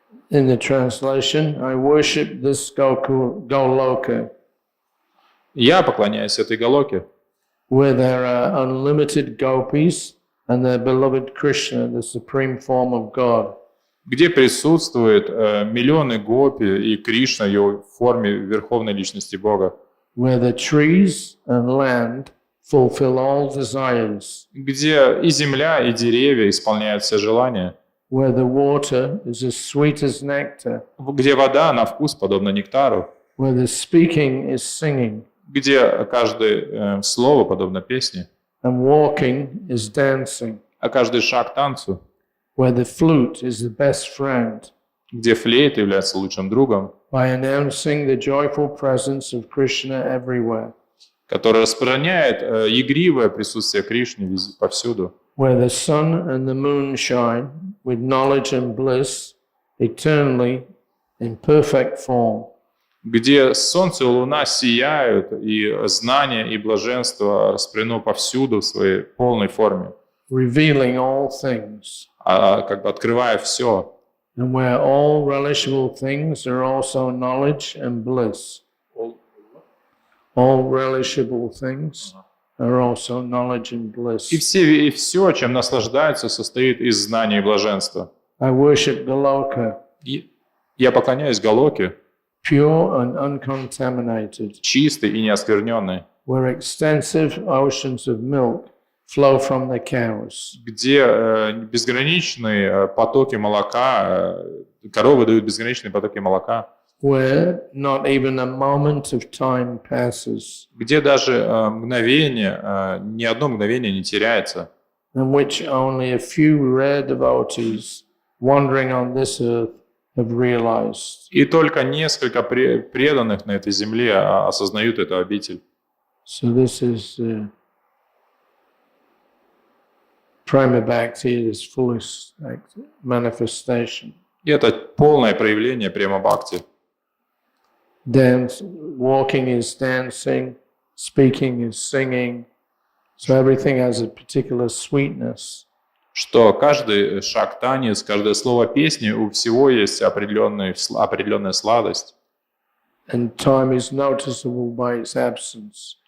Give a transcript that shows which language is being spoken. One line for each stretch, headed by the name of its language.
English: In the translation, I worship this Goloka,
Russian: Я поклоняюсь этой Галоке,
English: where there are unlimited gopis and their beloved Krishna, the supreme form of God.
Russian: где присутствуют миллионы гопи и Кришна в его форме верховной личности Бога,
English: Where the trees and land fulfill all desires,
Russian: где и земля, и деревья исполняют все желания,
English: where the water is as sweet as nectar,
Russian: где вода на вкус подобна нектару,
English: where the speaking is singing,
Russian: где каждое слово подобно песне,
English: and walking is dancing,
Russian: а каждый шаг танцу,
English: where the flute is the best friend,
Russian: где флейта является лучшим другом,
English: by announcing the joyful presence of Krishna everywhere,
Russian: который распространяет игривое присутствие Кришны повсюду,
English: where the sun and the moon shine with knowledge and bliss eternally in perfect form,
Russian: где солнце и луна сияют, и знание и блаженство распределено повсюду в своей полной форме,
English: revealing all things,
Russian: как бы открывая все.
English: and where all relishable things are also knowledge and bliss. All relishable things are also knowledge and bliss.
Russian: И все, чем наслаждаются, состоит из знания и блаженства.
English: I worship Goloka,
Russian: И я поклоняюсь Галоке,
English: pure and uncontaminated,
Russian: чистый и неоскверненный,
English: where extensive oceans of milk flow from the cows,
Russian: где безграничные потоки молока, коровы дают безграничные потоки молока,
English: where not even a moment of time passes,
Russian: где даже мгновение, ни одно мгновение не теряется,
English: and which only a few rare devotees wandering on this earth have realized.
Russian: и только несколько преданных на этой земле осознают эту обитель.
English: So this is Prima Bhakti, its fullest manifestation.
Russian: И это полное проявление према бхакти.
English: Dance, walking is dancing, speaking is singing. So everything has a particular sweetness.
Russian: Что каждый шаг танец, каждое слово песни, у всего есть определенная сладость.
English: And time is noticeable by its absence.